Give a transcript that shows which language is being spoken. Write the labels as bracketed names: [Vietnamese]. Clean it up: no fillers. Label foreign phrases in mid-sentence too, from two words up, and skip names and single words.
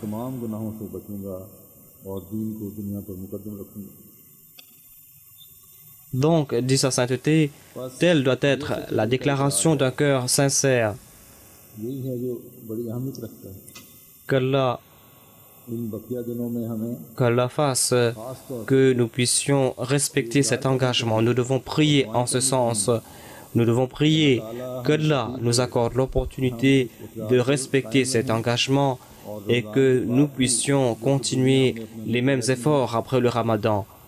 [Urdu] तमाम गुनाहों से बचूंगा और दीन को दुनिया पर मुकद्दम रखूंगा. [French] Donc, dit sa sainteté, telle doit être la déclaration d'un cœur sincère. [Urdu] यही है जो बड़ी अहमियत रखता है. [French] Qu'Allah fasse que nous puissions respecter cet engagement. Nous devons prier en ce sens. Nous devons prier qu'Allah nous accorde l'opportunité de respecter cet engagement et que nous puissions continuer les mêmes efforts après le Ramadan.